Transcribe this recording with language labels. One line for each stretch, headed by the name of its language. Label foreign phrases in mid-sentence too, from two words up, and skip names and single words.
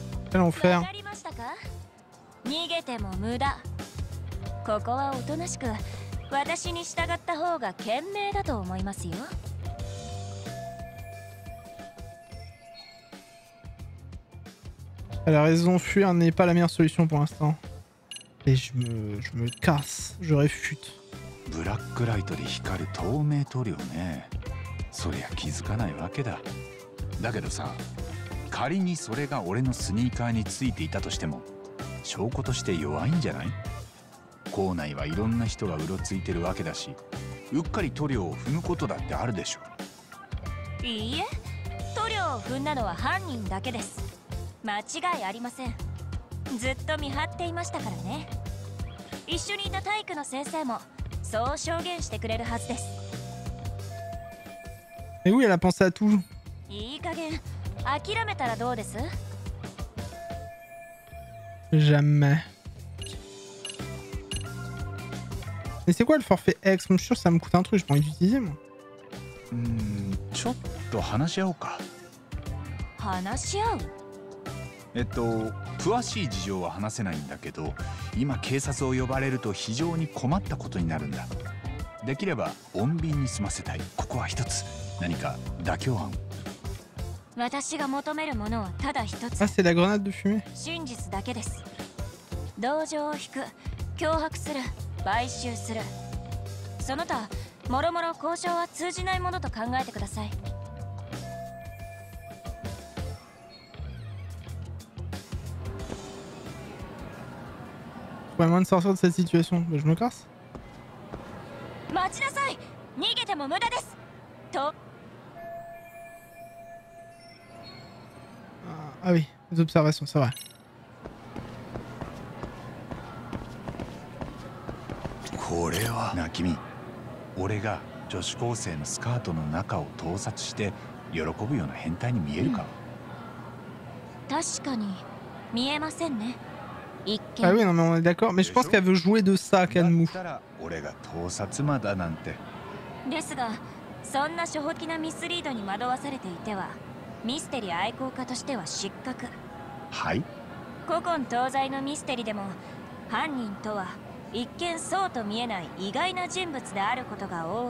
French: Quel enfer.
Japanese: わかりましたか？逃げても無駄。ここはおとなしく私に従った方が賢明だと思いますよ。
French: Elle a raison, fuir n'est pas la meilleure solution pour l'instant. Et je me casse, je réfute.
Japanese: ブラックライトで光る透明塗料ね。そりゃ気づかないわけだ。だけどさ、仮にそれが俺のスニーカーについていたとしても証拠として弱いんじゃない？校内はいろんな人がうろついてるわけだし、うっかり塗料を踏むことだってあるでしょ。いいえ、塗料を踏んだのは犯人だけです。間違いありません。ずっと見張っていましたからね。一緒にいた体育の先生もそう証言してくれるはずです。
French: Et oui, elle a pensé à tout.
Japanese: いい加減諦めたらどうです？
French: Jamais. Mais c'est quoi le forfait X? Je suis sûr que ça me coûte un truc, j'ai pas envie d'utiliser moi.
Japanese: ちょっと話し合おうか。話し合う？詳しい事情は話せないんだけど、今警察を呼ばれると非常に困ったことになるんだ。できれば穏便に済ませたい。ここは一つ何か妥協案。私が求めるものはただ一つ。
French: Ah, c'est la grenade de fumée.
Japanese: 真実だけです。同情を引く、脅迫する、買収する。その他もろもろ交渉は通じないものと考えてください。
French: Trouver moyen de sortir de cette situation. Je me casse.
Japanese: 待ちなさい。逃げても無駄です。と。
French: Ah oui, les observations, c'est vrai.
Japanese: これはな、君、俺が女子高生のスカートの中を盗撮して喜ぶような変態に見えるか？確かに見えませんね。一見。
French: Ah oui, non mais on est d'accord, mais je pense qu'elle veut jouer de ça, Kanmu.
Japanese: 俺が盗撮魔だなんて。ですが、そんな初歩的なミスリードに惑わされていては、ミステリ愛好家としては失格。はい。古今東西のミステリでも犯人とは一見そうと見えない意外な人物であることが多い。